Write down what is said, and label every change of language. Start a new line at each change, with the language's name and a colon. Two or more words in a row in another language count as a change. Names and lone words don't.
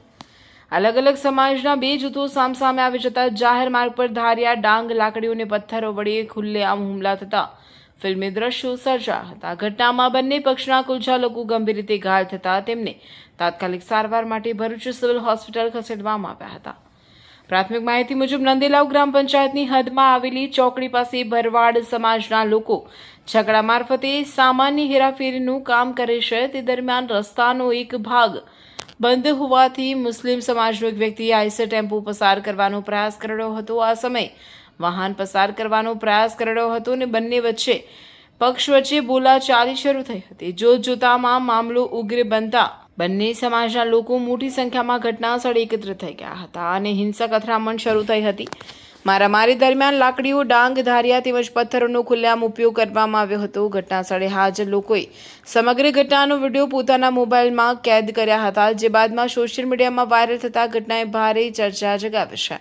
Gujarati: અલગ અલગ સમાજના બે જૂથો સામસામે આવી જતા જાહેર માર્ગ પર ધારિયા ડાંગ લાકડીઓ અને પથ્થરો વડે ખુલ્લેઆમ હુમલા થતા ફિલ્મી દ્રશ્યો સર્જાયા હતા। ઘટનામાં બંને પક્ષના કુલ 6 લોકો ગંભીર રીતે ઘાયલ થતા તેમને તાત્કાલિક સારવાર માટે ભરૂચ સિવિલ હોસ્પિટલ ખસેડવામાં આવ્યા હતા। પ્રાથમિક માહિતી મુજબ નંદીલાવ ગ્રામ પંચાયતની હદમાં આવેલી ચોકડી પાસે ભરવાડ સમાજના લોકો છકડા મારફતે સામાન્ય હેરાફેરીનું કામ કરે છે। તે દરમિયાન રસ્તાનો એક ભાગ બંધ હોવાથી મુસ્લિમ સમાજનો એક વ્યક્તિ આઈસર ટેમ્પો પસાર કરવાનો પ્રયાસ કર્યો હતો। આ સમય વાહન પસાર કરવાનો પ્રયાસ કર્યો હતો ને બંને વચ્ચે પક્ષ વચ્ચે બોલાચાલી શરૂ થઈ હતી। જોતજોતામાં મામલો ઉગ્ર બનતા બંને સમાજના લોકો મોટી સંખ્યામાં ઘટના સ્થળે એકત્ર થઈ ગયા હતા અને હિંસક અથડામણ શરૂ થઈ હતી। મારામારી દરમિયાન લાકડીઓ ડાંગ ધારિયા તેમજ પથ્થરોનો ખુલ્લેઆમ ઉપયોગ કરવામાં આવ્યો હતો। ઘટના સ્થળે હાજર લોકોએ સમગ્ર ઘટનાનો વિડીયો પોતાના મોબાઈલમાં કેદ કર્યા હતા, જે બાદમાં સોશિયલ મીડિયામાં વાયરલ થતા ઘટનાએ ભારે ચર્ચા જગાવી છે।